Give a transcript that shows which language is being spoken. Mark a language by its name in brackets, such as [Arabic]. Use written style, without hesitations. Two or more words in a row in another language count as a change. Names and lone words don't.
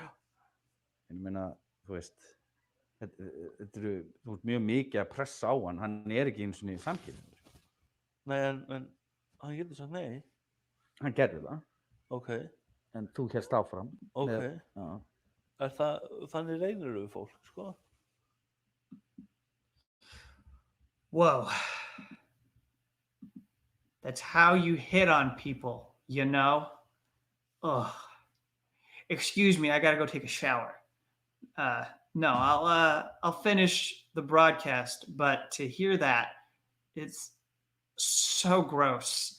[Icelandic] Ég meina, þú veist, þú ert mjög mikið að pressa á hann ekki eins og niður samkynningur. Nei, en hann getur sagt nei. Hann gerði það. Ok. En þú hélst áfram. Ok. Já. Þannig reynir við fólk, sko? Whoa. [English] That's how you hit on people, you know? Ugh. Excuse me, I gotta go take a shower. No, I'll finish the broadcast, but to hear that, it's so gross.